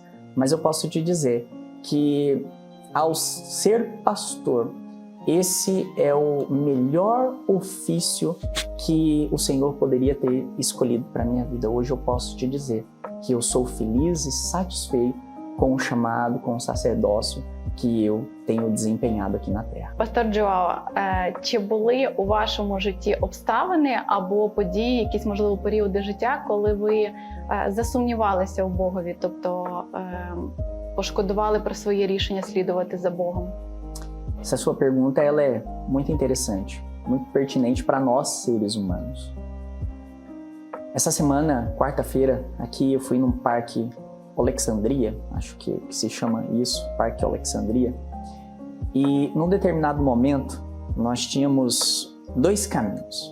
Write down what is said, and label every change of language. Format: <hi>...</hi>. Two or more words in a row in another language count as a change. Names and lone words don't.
<pt>Mas eu posso te dizer que ao ser pastor, esse é o melhor ofício que o Senhor poderia ter escolhido para a minha vida. Hoje eu posso te dizer que eu sou feliz e satisfeito com o chamado, com o sacerdócio que eu tenho desempenhado aqui na Terra.</pt> <uk>Пастор Джоао, чи були у вашому житті обставини або події, якісь, можливо, періоди життя, коли ви засумнівалися у Богові, тобто пошкодували про своє рішення слідувати за Богом?</uk> <pt>Essa sua pergunta ela é muito interessante, muito pertinente para nós, seres humanos. Essa semana, quarta-feira, aqui eu fui num parque Alexandria, acho que se chama isso, Parque Alexandria, e num determinado momento nós tínhamos dois caminhos.</pt>